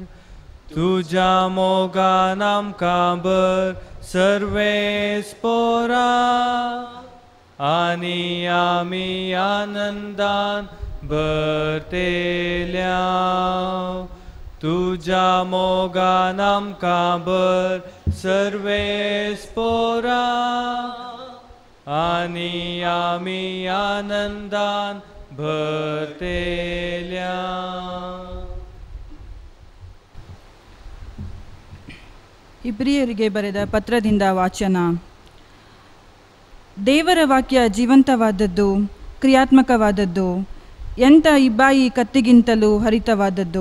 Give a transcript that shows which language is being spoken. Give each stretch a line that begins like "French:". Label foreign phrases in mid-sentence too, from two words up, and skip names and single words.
Konkani: तुज्या मोगान आमकां भर सर्वेस्पोरा आनी आमी आनंदान भरतेल्या. तुज्या मोगान आमकां भर सर्वेस्पोरा आनी आमी आनंदान भरतेल्या.
Kannada: ಇಬ್ರಿಯರಿಗೆ ಬರೆದ ಪತ್ರದಿಂದ ವಾಚನ. ದೇವರ ವಾಕ್ಯ ಜೀವಂತವಾದದ್ದು, ಕ್ರಿಯಾತ್ಮಕವಾದದ್ದು, ಎಂಥ ಇಬ್ಬಾಯಿ ಕತ್ತಿಗಿಂತಲೂ ಹರಿತವಾದದ್ದು.